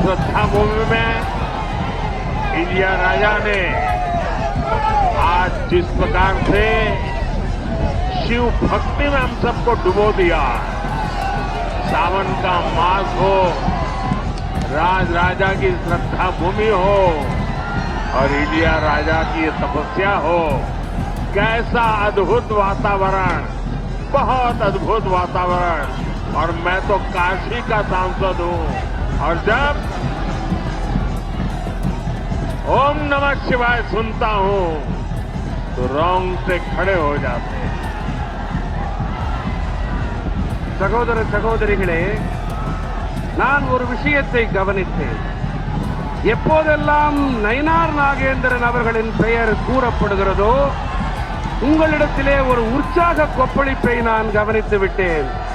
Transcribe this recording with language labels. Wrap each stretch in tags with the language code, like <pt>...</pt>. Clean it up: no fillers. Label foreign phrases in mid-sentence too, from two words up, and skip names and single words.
<hi>श्रद्धा भूमि में इंडिया राजा ने आज जिस प्रकार से शिव भक्ति में हम सबको डुबो दिया, सावन का मास हो, राज राजा की श्रद्धा भूमि हो और इंडिया राजा की तपस्या हो, कैसा अद्भुत वातावरण, बहुत अद्भुत वातावरण। और मैं तो काशी का सांसद हूं और जब</hi> <sa>ओम नमः शिवाय</sa> <hi>सुनता हूं तो रोंगटे खड़े हो जाते हैं।</hi> <ta>சகோதர சகோதரிகளே, நான் ஒரு விஷயத்தை கவனித்தேன். எப்போதெல்லாம் நயினார் நாகேந்திரன் அவர்களின் பெயர் கூறப்படுகிறதோ உங்களிடத்திலே ஒரு உற்சாக கொப்பளிப்பை நான் கவனித்து விட்டேன்.</ta>